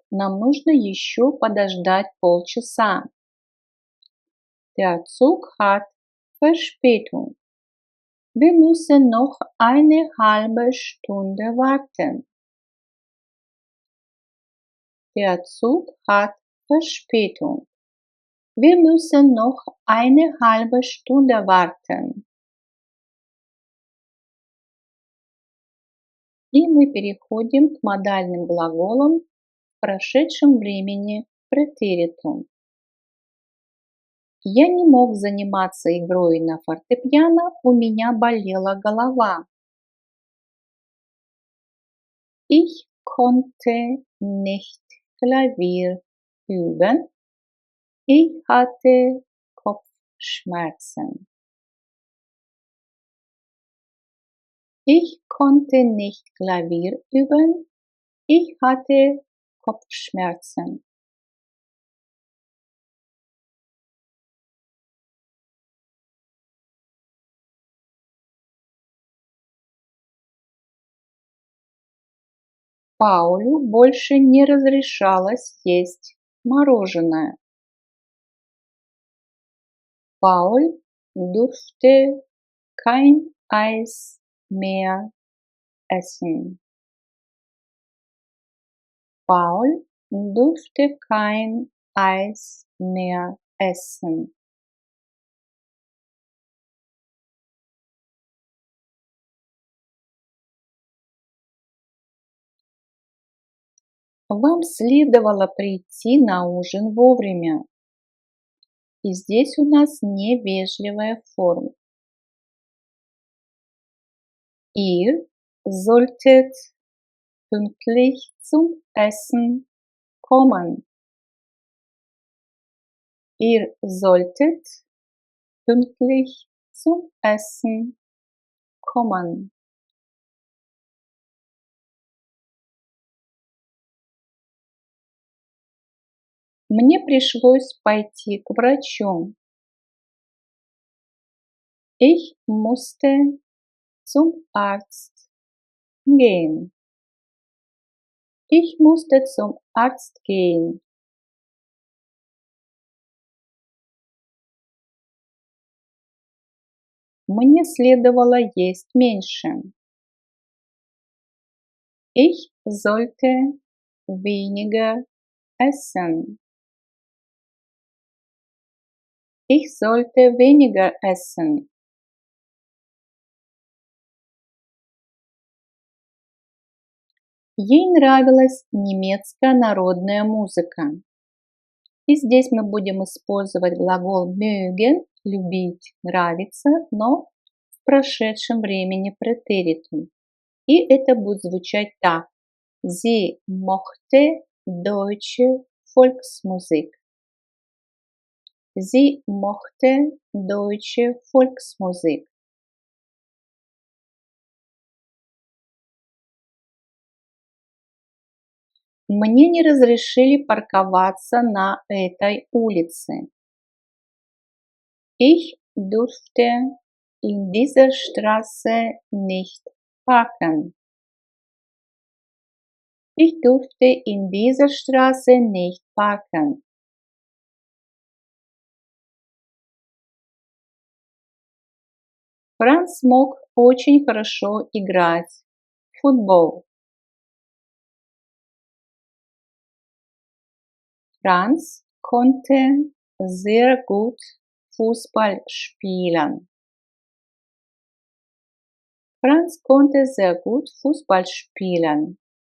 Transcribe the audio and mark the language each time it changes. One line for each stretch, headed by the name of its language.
Russian: Нам нужно еще подождать полчаса.
German: Der Zug hat Verspätung. Wir müssen noch eine halbe Stunde warten. Der Zug hat Verspätung. Wir müssen noch eine halbe Stunde warten.
Russian: И мы переходим к модальным глаголам в прошедшем времени претеритум. Я не мог заниматься игрой на фортепиано, у меня болела голова.
German: Ich konnte nicht Klavier üben. Ich hatte Kopfschmerzen. Ich konnte nicht Klavier üben. Ich hatte Kopfschmerzen.
Russian: Паулю больше не разрешалось есть мороженое.
German: Paul durfte kein Eis mehr essen. Paul durfte kein Eis mehr essen.
Russian: Вам следовало прийти на ужин вовремя. И здесь у нас невежливая форма.
German: Ihr solltet pünktlich zum Essen kommen. Ihr solltet pünktlich zum Essen kommen.
Russian: Мне пришлось пойти к врачу.
German: Ich musste zum Arzt gehen. Ich musste zum Arzt gehen.
Russian: Мне следовало есть меньше.
German: Ich sollte weniger essen. Ich sollte weniger essen.
Russian: Ей нравилась немецкая народная музыка. И здесь мы будем использовать глагол mögen, любить, нравиться, но в прошедшем времени претеритум. И это будет звучать так.
German: Sie mochte deutsche Volksmusik. Sie mochte deutsche Volksmusik.
Russian: Мне не разрешили парковаться на этой улице.
German: Ich durfte in dieser Straße nicht parken. Ich durfte in dieser Straße nicht parken.
Russian: Франц мог очень хорошо играть в футбол.
German: Franz konnte sehr gut Fußball spielen. Franz konnte sehr gut Fußball spielen.